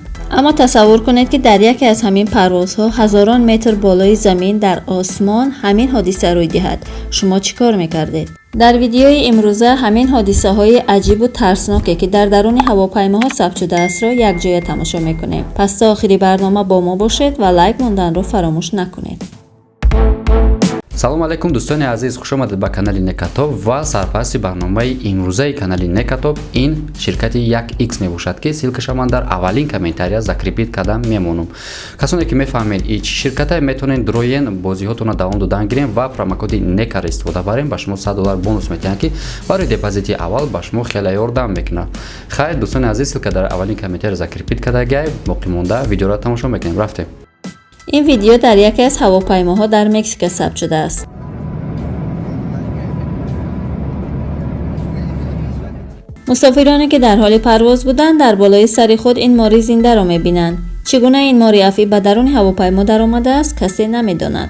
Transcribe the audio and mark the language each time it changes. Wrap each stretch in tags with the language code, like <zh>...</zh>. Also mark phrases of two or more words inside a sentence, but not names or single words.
<fa>اما تصور کنید که در یکی از همین پروازها هزاران متر بالای زمین در آسمان همین حادثه روی دهد. شما چیکار میکردید؟ در ویدیوی امروزه همین حادثه های عجیب و ترسناکی که در درون هواپیماها ثبت شده است را یک جای تماشا میکنیم. پس تا آخری برنامه با ما باشید و لایک موندن رو فراموش نکنید.</fa> <tg>салом алайкум дӯстони азиз, хуш омадед ба канали Некатоб ва сарпаси барномаи имрӯзаи канали Некатоб. ин ширкати 1x мебошад ки силкаша ман дар аввалин комментария закрепит карда мемонам. касоне ки мефаҳмед ин чӣ ширката метавонед дуроен бозиҳотонро давом додан гирем ва промокоди некар истифода барем. ба шумо $100 бонус метиҳанд ки барои депозити аввал ба шумо хеле ёрдам мекунад. хайр дӯстони азиз, силка дар аввалин комментария закрепит карда гай боқӣ монда видеоро тамошо мекунем. рафтем.</tg> <fa>این ویدیو در یکی از هواپیماها در مکزیک ثبت شده است. مسافرانی که در حال پرواز بودند در بالای سر خود این ماری زنده را می‌بینند. چگونه این ماری افی به درون هواپیما در آمده است کسی نمی‌داند.</fa>